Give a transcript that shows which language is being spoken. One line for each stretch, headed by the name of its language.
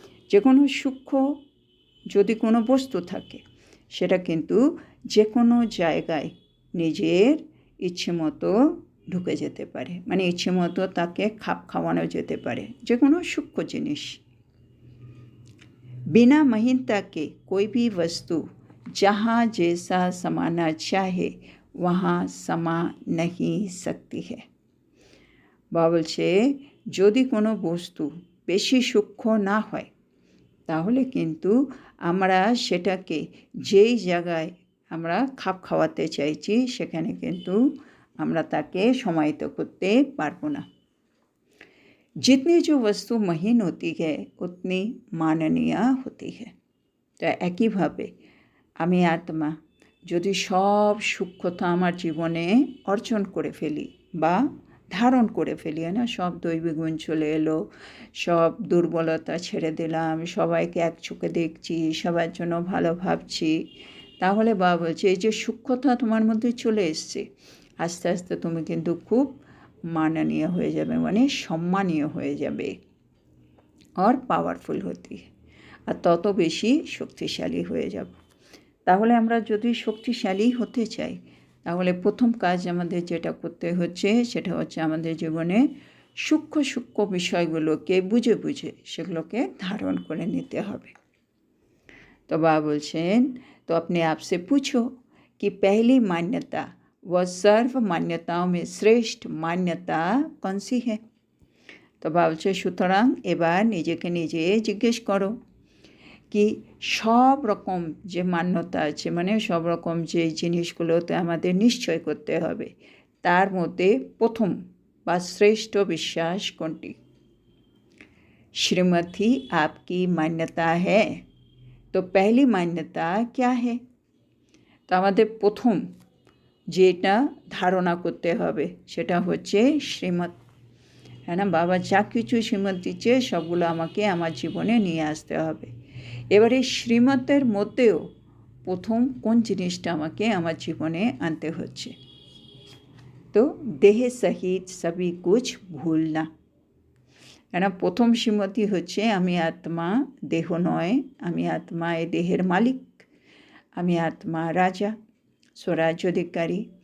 Bangla: যে কোনো সূক্ষ্ম যদি কোনো বস্তু থাকে সেটা কিন্তু যে কোনো জায়গায় নিজের ইচ্ছে মতো ঢুকে যেতে পারে, মানে ইচ্ছে মতো তাকে খাপ খাওয়ানো যেতে পারে, যে কোনো সূক্ষ্ম জিনিস।
Hindi: बिना महीनता के कोई भी वस्तु जहाँ जैसा समाना चाहे वहाँ समा नहीं सकती है।
Bangla: বা বলছে যদি কোনো বস্তু বেশি সূক্ষ্ম না হয় তাহলে কিন্তু আমরা সেটাকে যেই জায়গায় আমরা খাপ খাওয়াতে চাইছি সেখানে কিন্তু আমরা তাকে সমাহিত করতে পারবো না।
Hindi: जितनी जो वस्तु महीन होती है उतनी माननीय होती है।
Bangla: তো একইভাবে আমি আত্মা যদি সব সূক্ষ্মতা আমার জীবনে অর্জন করে ফেলি বা ধারণ করে ফেলি, না সব দৈবী গুণ চলে এলো, সব দুর্বলতা ছেড়ে দিলাম, সবাইকে এক চোখে দেখছি, সবার জন্য ভালো ভাবছি, তাহলে বাবা বলছে এই যে সূক্ষ্মতা তোমার মধ্যে চলে এসছে, আস্তে আস্তে তুমি কিন্তু খুব মাননীয় হয়ে যাবে, মানে সম্মানীয় হয়ে যাবে আর পাওয়ারফুল হতে, আর তত বেশি শক্তিশালী হয়ে যাব। তাহলে আমরা যদি শক্তিশালী হতে চাই তাহলে প্রথম কাজ আমাদের যেটা করতে হচ্ছে সেটা হচ্ছে আমাদের জীবনে সূক্ষ্ম সূক্ষ্ম বিষয়গুলোকে বুঝে বুঝে সেগুলোকে ধারণ করে নিতে হবে।
Hindi: तो बाबा बोलছেন तो अपने आप से पूछो कि पहली मान्यता व सर्व मान्यताओं में श्रेष्ठ मान्यता कौन सी है।
Bangla: तो बाबा বলছে সুতরাং এবার নিজেকে নিজে জিজ্ঞেস করো কি সব রকম যে মান্যতা আছে, মানে সব রকম যে জিনিসগুলোতে আমাদের নিশ্চয় করতে হবে, তার মধ্যে প্রথম বা শ্রেষ্ঠ বিশ্বাস কোনটি।
Hindi: श्रीमती आपकी मान्यता है तो पहली मान्यता क्या है।
Bangla: তো আমাদের প্রথম যেটা ধারণা করতে হবে সেটা হচ্ছে শ্রীমত, হ্যাঁ না, বাবা যা কিছু শ্রীমত দিচ্ছে সবগুলো আমাকে আমার জীবনে নিয়ে আসতে হবে। এবারে শ্রীমতের মধ্যেও প্রথম কোন জিনিসটা আমাকে আমার জীবনে আনতে হচ্ছে, তো
Hindi: দেহে সহিত সবই কুছ ভুলনা,
Bangla: কেন প্রথম শ্রীমতি হচ্ছে আমি আত্মা, দেহ নয়, আমি আত্মা এই দেহের মালিক, আমি আত্মা রাজা স্বরাজ্য অধিকারী।